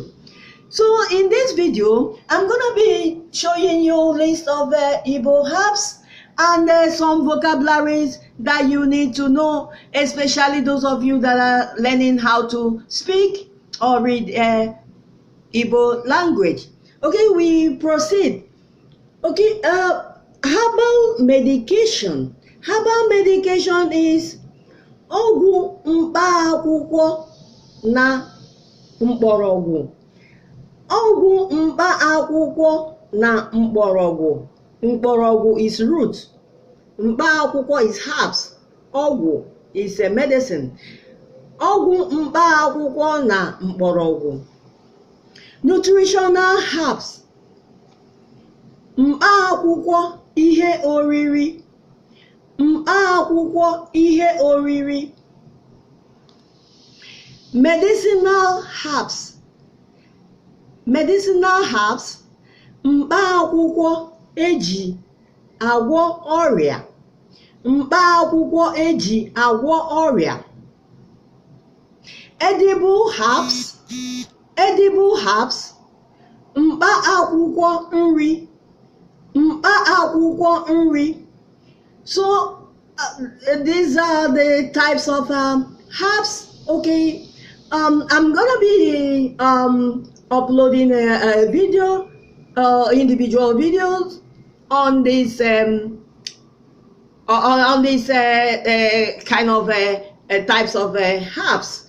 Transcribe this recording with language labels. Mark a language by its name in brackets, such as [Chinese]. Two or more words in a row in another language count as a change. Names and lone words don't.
[English] So in this video, I'm gonna be showing you a list of Igbo herbs and some vocabularies that you need to know, especially those of you that are learning how to speak or read Igbo language. Okay, we proceed. Okay, herbal medication. Herbal medication is [Igbo] ọgwụ mkpaakwụkwọ na mkpọrọgwụ. Ọgwụ mkpaakwụkwọ na mkpọrọgwụ. [English] Mkpọrọgwụ is root. Mkpaakwụkwọ is herbs. Ọgwụ is a medicine. [Igbo] Ọgwụ mkpaakwụkwọ na mkpọrọgwụ. [English] Nutritional herbs. [Igbo] Mkpaakwụkwọ ihe oriri. Mkpaakwụkwọ ihe oriri. [English] Medicinal herbs. Medicinal herbs. [Igbo] Mkpaakwụkwọ eji agwọ ọrịa. Mkpaakwụkwọ eji agwọ ọrịa. [English] Edible herbs. Edible herbs. [Igbo] Mkpaakwụkwọ nri. Mkpaakwụkwọ nri. [English] So these are the types of herbs. Okay, I'm gonna be uploading a video, individual videos on this kind of types of herbs.